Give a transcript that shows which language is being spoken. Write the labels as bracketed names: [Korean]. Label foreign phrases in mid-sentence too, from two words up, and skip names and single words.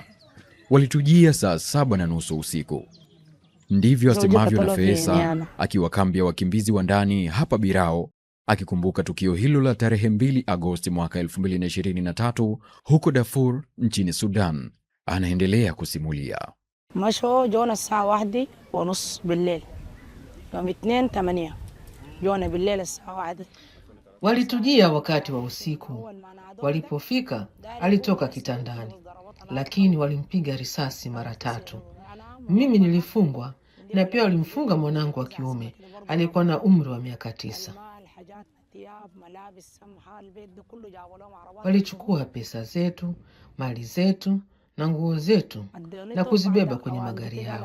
[Swahili] Walitujia saa 7:30 usiku. Ndivyo asemavyo Nafesa, akiwa kambi ya wakimbizi wa ndani hapa Birao, akikumbuka tukio hilo la tarehe 2 Agosti mwaka 2023 huko Darfur nchini Sudan. Anaendelea kusimulia. [Arabic] مشوا جونا الساعة 1:30 بالليل يوم 2/8 جونا بالليل الساعة 1. [Swahili] Walitujia wakati wa usiku. Walipofika alitoka kitandani, lakini walimpiga risasi mara 3. Mimi nilifungwa na pia walimfunga mwanangu wa kiume aliyekuwa na umri wa miaka 9. Walichukua pesa zetu, mali zetu na nguo zetu na kuzibeba kwenye magari yao.